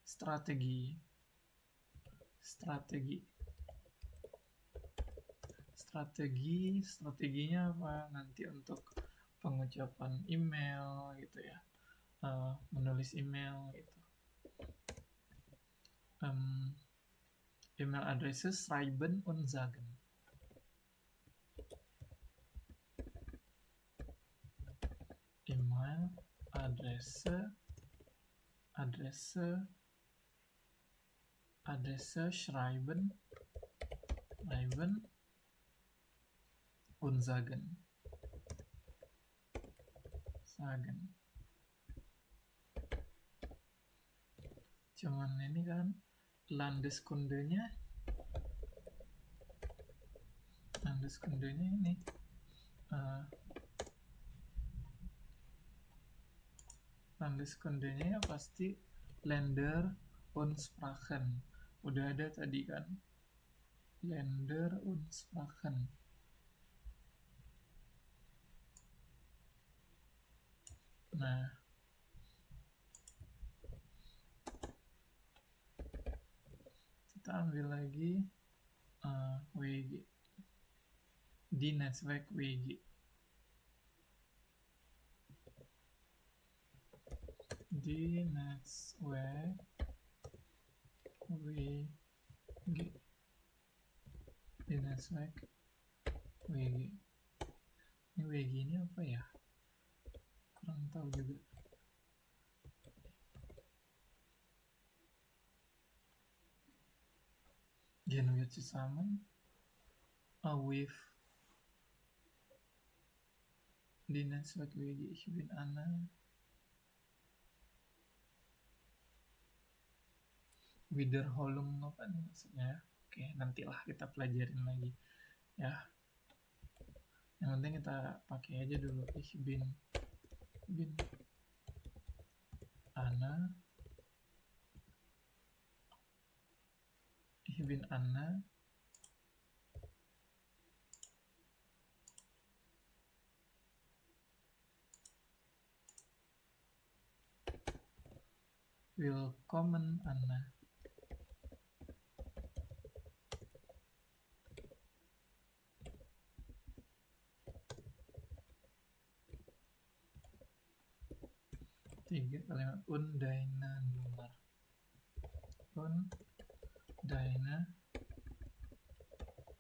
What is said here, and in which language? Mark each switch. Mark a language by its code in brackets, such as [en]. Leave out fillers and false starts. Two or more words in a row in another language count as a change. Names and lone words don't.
[id] Strateginya apa? Nanti untuk pengucapan email gitu ya. Menulis email gitu. [de] Email adresse schreiben und sagen. Email Adresse schreiben und sagen. [id] Cuman ini kan Landeskundenya ini Landeskundenya pasti [de] Länder und Sprachen. [id] Udah ada tadi kan, [de] Länder und Sprachen. [id] Nah, kita ambil lagi WG. [de] Die Netzwerk WG. Die Netzwerk WG. [id] Di Netzwerk WG. Ini WG ini apa ya? Kurang tahu juga. [de] Gehen wir zusammen with die Netzwerk WG. Ich bin Anna. [id] Wiederholung apa nih maksudnya? Oke, nantilah kita pelajarin lagi ya. Yang penting kita pakai aja dulu. [de] Ich bin Anna. Ich bin Anna. Willkommen Anna. [id] Tiga kalimat [de] und deine Nummer. Und deine